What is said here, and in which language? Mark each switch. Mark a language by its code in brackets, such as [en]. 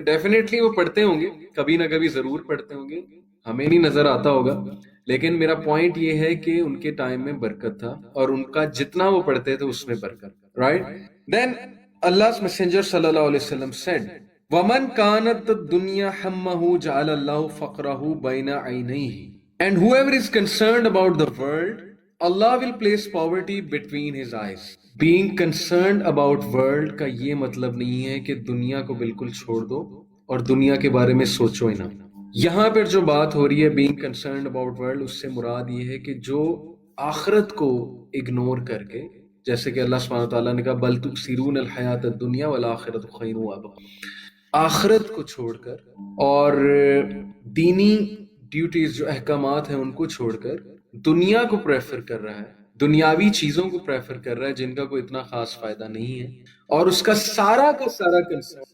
[ur] Definitely وہ پڑھتے ہوں گے, کبھی نہ کبھی ضرور پڑھتے ہوں گے, ہمیں نہیں نظر آتا ہوگا. لیکن میرا پوائنٹ یہ ہے کہ ان کے ٹائم میں برکت تھا, اور ان کا جتنا وہ پڑھتے تھے اس میں برکت. رائٹ. [en] then Allah's messenger sallallahu alaihi wasallam said, [ar] وَمَنْ كَانَتْ الدُّنْيَا حَمَّهُ جَعَلَ اللَّهُ فَقْرَهُ بَيْنَ عَيْنَيْهِ. [en] And whoever is concerned about the world, Allah will place poverty between his eyes. Being concerned about world [ur] کا یہ مطلب نہیں ہے کہ دنیا کو بالکل چھوڑ دو اور دنیا کے بارے میں سوچو ہی نہ. یہاں پر جو بات ہو رہی ہے [en] being concerned about world, [ur] اس سے مراد یہ ہے کہ جو آخرت کو اگنور کر کے, جیسے کہ اللہ سبحانہ وتعالیٰ نے کہا [ar] بل تؤثرون الحیات الدنیا والآخرۃ خیر وابقیٰ, [ur] آخرت کو چھوڑ کر اور دینی ڈیوٹیز جو احکامات ہیں ان کو چھوڑ کر دنیا کو پریفر کر رہا ہے, دنیاوی چیزوں کو پریفر کر رہا ہے جن کا کوئی اتنا خاص فائدہ نہیں ہے, اور اس کا سارا کنسرن.